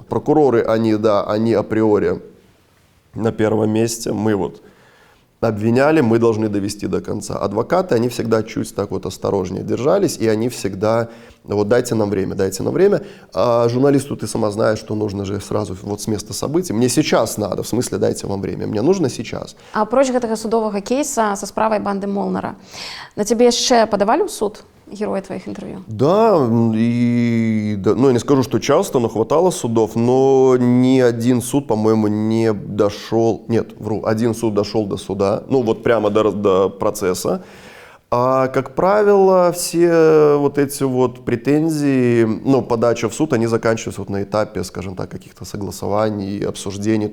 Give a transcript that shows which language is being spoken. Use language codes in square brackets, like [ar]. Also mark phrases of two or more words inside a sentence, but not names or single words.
[ru] Прокуроры, они, да, они априори на первом месте, мы вот обвиняли, мы должны довести до конца. Адвокаты, они всегда чуть так вот осторожнее держались, и они всегда, вот дайте нам время, дайте нам время. А журналисту ты сама знаешь, что нужно же сразу вот с места событий. Мне сейчас надо, в смысле дайте вам время, мне нужно сейчас. [be] А апроч гэтага судовага кейса са справай банды Молнара, на цябе яшчэ падавалі ў суд [ru] герои твоих интервью? Да, ну я не скажу, что часто, но хватало судов, но ни один суд, по-моему, не дошел, нет, вру, один суд дошел до суда, ну вот прямо до процесса. А, как правило, все вот эти вот претензии, ну, подача в суд, они заканчиваются вот на этапе, скажем так, каких-то согласований, обсуждений.